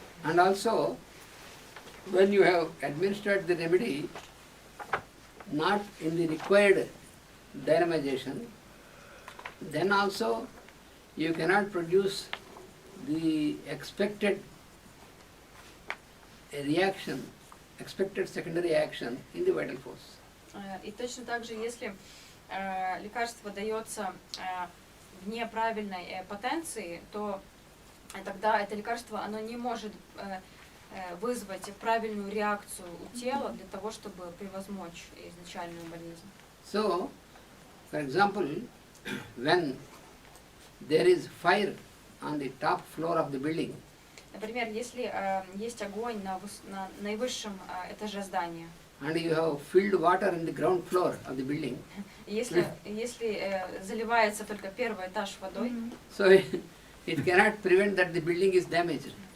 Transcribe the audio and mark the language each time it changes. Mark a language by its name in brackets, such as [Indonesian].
[English] And also, when you have administered the remedy not in the required dynamization, then also you cannot produce the expected reaction, expected secondary action in the vital force. [Russian] И точно так же, если лекарство дается в неправильной потенции, то тогда это лекарство оно не может вызвать правильную реакцию у тела для того, чтобы превозмочь изначальную болезнь. [English] So, for example, when there is fire on the top floor of the building, [Russian] например, если есть огонь на наивысшем этаже здания, [English] and you have filled water in the ground floor of the building, [Russian] если заливается только первый этаж водой, [English] so it cannot prevent that the building is damaged.